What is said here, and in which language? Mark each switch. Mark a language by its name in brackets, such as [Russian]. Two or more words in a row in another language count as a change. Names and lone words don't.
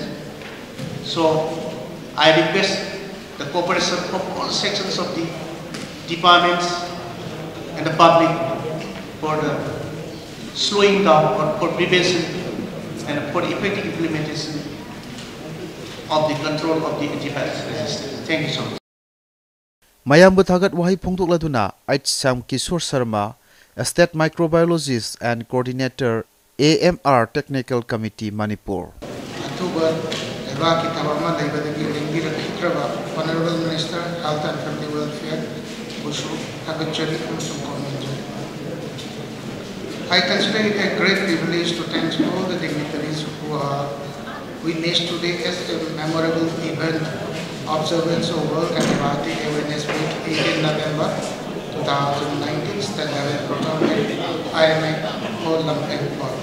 [English] So I request the cooperation of all sections of the departments and the public for the slowing down or for prevention and for effective implementation of the control of the antibiotic resistance. Thank you so much. [Manipuri] Mayambu thagat wahi phongdokladuna [English] Sam Kishore Sharma, a state microbiologist and coordinator AMR Technical Committee Manipur. Honorable Minister, Health and Family Welfare, I consider it a great privilege to thank all the dignitaries who are witnessed today as a memorable event, observance of World Antibiotic Awareness Week, 18 November 2019, stand level program at IMA Holland Airport.